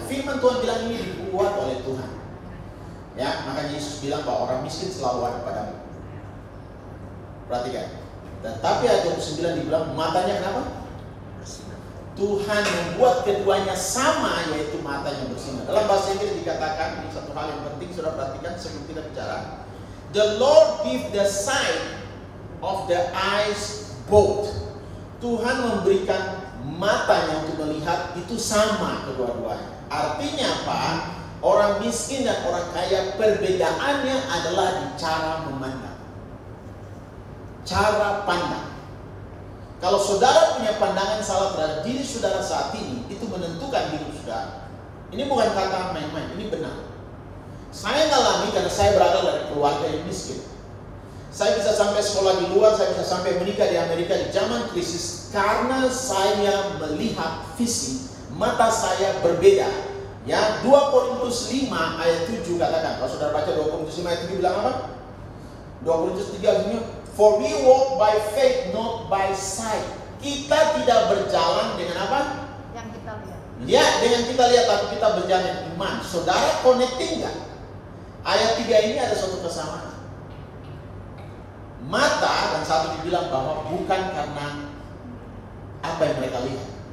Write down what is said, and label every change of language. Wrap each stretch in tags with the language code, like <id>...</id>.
<id>Firman Tuhan bilang ini dibuat oleh Tuhan. Ya, makanya Yesus bilang bahwa orang miskin selalu ada padamu. Perhatikan. Dan tapi ayat 29 dibilang matanya kenapa? Tuhan membuat keduanya sama, yaitu matanya bersinar. Dalam bahasa Inggris dikatakan, ini satu hal yang penting, sudah perhatikan sebelum kita bicara.</id> <en>The Lord give the sight of the eyes both.</en> <id>Tuhan memberikan matanya untuk melihat itu sama kedua-duanya. Artinya apa? Orang miskin dan orang kaya perbedaannya adalah di cara memandang. Cara pandang. Kalau saudara punya pandangan salah terhadap diri saudara saat ini, itu menentukan hidup saudara. Ini bukan kata main-main, ini benar. Saya ngalami karena saya berasal dari keluarga yang miskin. Saya bisa sampai sekolah di luar, saya bisa sampai menikah di Amerika di zaman krisis karena saya melihat visi mata saya berbeda. Ya, 2 Korintus 5 ayat 7 katakan. Kalau saudara baca 2 Korintus 5 ayat 7 bilang apa? 2 Korintus 3 artinya,</id> <en>for we walk by faith, not by sight.</en> <id>Kita tidak berjalan dengan apa? Yang kita lihat. Ya, dengan kita lihat, tapi kita berjalan dengan iman. Saudara connecting nggak? Ayat 3 ini ada suatu kesamaan. Mata, dan satu dibilang bahwa bukan karena apa yang mereka lihat.</id>